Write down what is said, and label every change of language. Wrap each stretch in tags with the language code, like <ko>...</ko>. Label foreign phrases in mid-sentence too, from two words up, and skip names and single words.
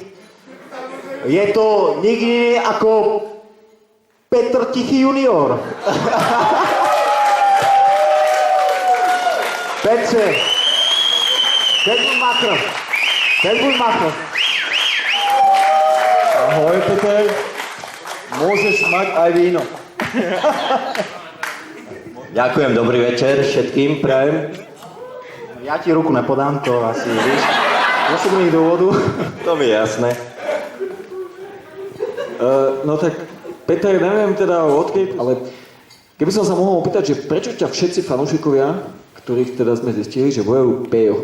<cs>Je to nikdy ako Petr Tichý junior. Petře, teď buď makr.</cs> <sk>Ahoj, Peter. Môžeš mať aj víno. Ďakujem, dobrý večer všetkým, prajem. Ja ti ruku nepodám, to asi víš. Z osobných dôvodov. To mi je jasné. No tak, Peter, neviem teda odkedy, ale keby som sa mohol opýtať, že prečo ťa všetci fanúšikovia, ktorých teda sme zistili, že volajú Pejo?</sk>